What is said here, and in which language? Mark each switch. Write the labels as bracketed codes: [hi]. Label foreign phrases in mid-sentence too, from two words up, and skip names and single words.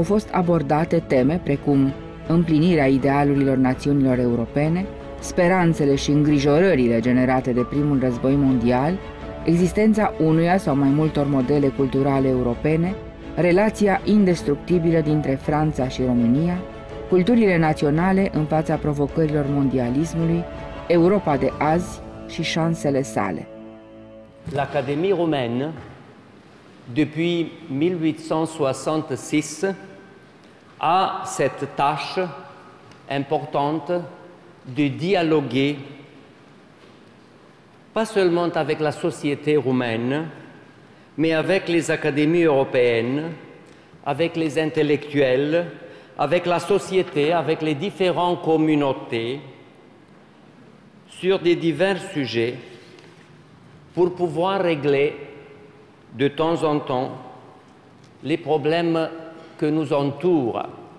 [ro] fost abordate teme precum împlinirea idealurilor națiunilor europene, speranțele și îngrijorările generate de primul război mondial, existența unuia sau mai multor modele culturale europene, relația indestructibilă dintre Franța și România, culturile naționale în fața provocărilor mondialismului, Europa de azi și șansele sale. [fr] L'Académie romaine, depuis 1866, a cette tâche importante de dialoguer, pas seulement avec la société roumaine, mais avec les académies européennes, avec les intellectuels, avec la société, avec les différentes communautés, sur des divers sujets, pour pouvoir régler de temps en temps les problèmes que nous entourent.